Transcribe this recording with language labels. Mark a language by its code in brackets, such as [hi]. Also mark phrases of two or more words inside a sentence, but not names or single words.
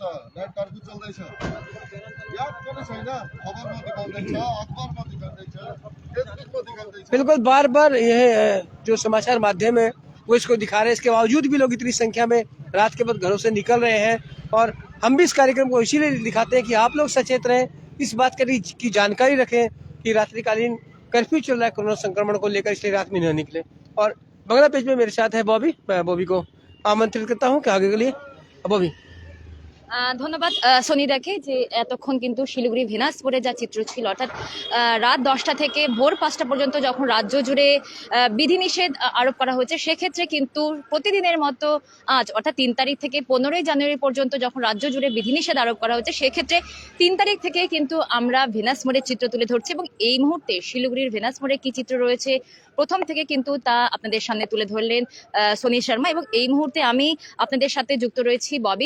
[ne] नेट कर्फ्यू चल्दैछ, याद पनि छैन, खबरमा दिखाउँदैछ, अखबारमा दिखाउँदैछ, फेसबुकमा दिखाउँदैछ। [hi] बिल्कुल, बार बार यह जो समाचार माध्यम है वो इसको दिखा रहे हैं। इसके बावजूद भी लोग इतनी संख्या में रात के वक्त घरों से निकल रहे हैं, और हम भी इस कार्यक्रम को इसीलिए दिखाते हैं कि आप लोग सचेत रहें, इस बात की जानकारी रखें कि रात्रिकालीन कर्फ्यू चल रहा है कोरोना संक्रमण को लेकर, इसलिए रात में न निकले। और बांग्ला पेज में मेरे साथ है बॉबी, मैं बॉबी को आमंत्रित करता हूँ कि आगे के लिए। बॉबी, [bn] ধন্যবাদ সনিদাকে, যে এতক্ষণ কিন্তু শিলিগুড়ি ভেনাসপুরে যা চিত্র ছিল, অর্থাৎ রাত 10টা থেকে ভোর 5টা পর্যন্ত যখন রাজ্য জুড়ে বিধিনিষেধ আরোপ করা হয়েছে, সেক্ষেত্রে কিন্তু প্রতিদিনের মতো আজ অর্থাৎ 3 তারিখ থেকে 15ই জানুয়ারি পর্যন্ত যখন রাজ্য জুড়ে বিধিনিষেধ আরোপ করা হয়েছে, সেক্ষেত্রে 3 তারিখ থেকে কিন্তু আমরা ভেনাস মোড়ের চিত্র তুলে ধরছি, এবং এই মুহূর্তে শিলিগুড়ির ভেনাস মোড়ে কি চিত্র রয়েছে প্রথম থেকে কিন্তু তা আপনাদের সামনে তুলে ধরলেন সোনি শর্মা, এবং এই মুহূর্তে আমি আপনাদের সাথে যুক্ত রয়েছি ববি।